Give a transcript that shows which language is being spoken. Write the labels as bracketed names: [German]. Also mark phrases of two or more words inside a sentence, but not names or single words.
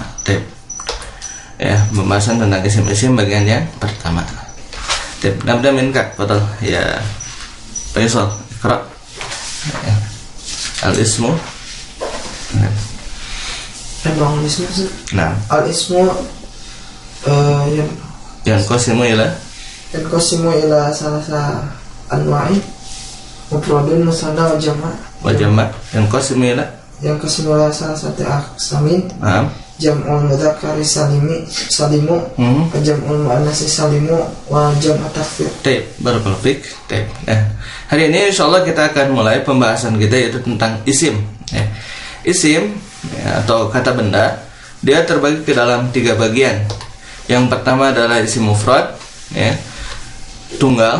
[Indonesian] Taib, ya, pembahasan tentang isim-isim bagian yang pertama. [Arabic] طيب، نبدأ منك, [Indonesian] betul ya [Arabic] Faisal, iqra. يا. الاسم. الاسم. [Indonesian] Nah, [Arabic] الاسم ينقسم إلى ينقسم إلى ثلاثة أنواع مفرد مثنى وجمع'. وجمع. ينقسم إلى ينقسم إلى ثلاثة أقسام. نعم. جمع المذكر السالم وجمع المؤنث السالم وجمع تكسير. طيب، بارك الله فيك. طيب. [Indonesian] Hari ini insyaallah kita akan mulai pembahasan kita yaitu tentang isim, ya. Isim, ya, atau kata benda, dia terbagi ke dalam 3 bagian. Yang pertama adalah isim mufrad, ya, tunggal.